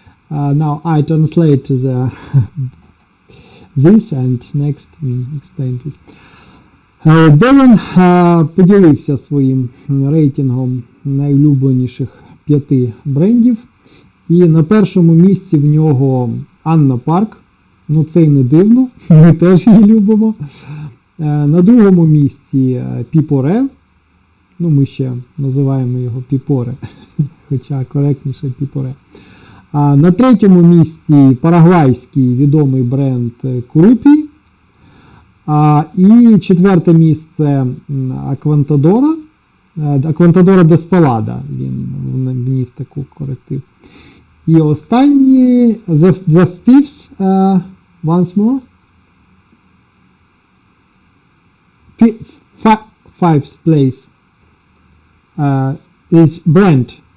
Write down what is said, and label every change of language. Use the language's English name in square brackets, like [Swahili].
[English] Now I translate this and next explain this. [Ukrainian] Девін поділився своїм рейтингом найулюбленіших 5 брендів. І на першому місці в нього Анна Парк. Це й не дивно, ми теж її любимо. На другому місці Піпоре. Ми ще називаємо його Піпоре, хоча коректніше Піпоре. На третьому місці парагвайський відомий бренд Курупі. І четверте місце Аквантадора. Аквантадора де Спалада, він вніс таку коректив. І останній, [English] the fifth, once more. Fifth place is brand.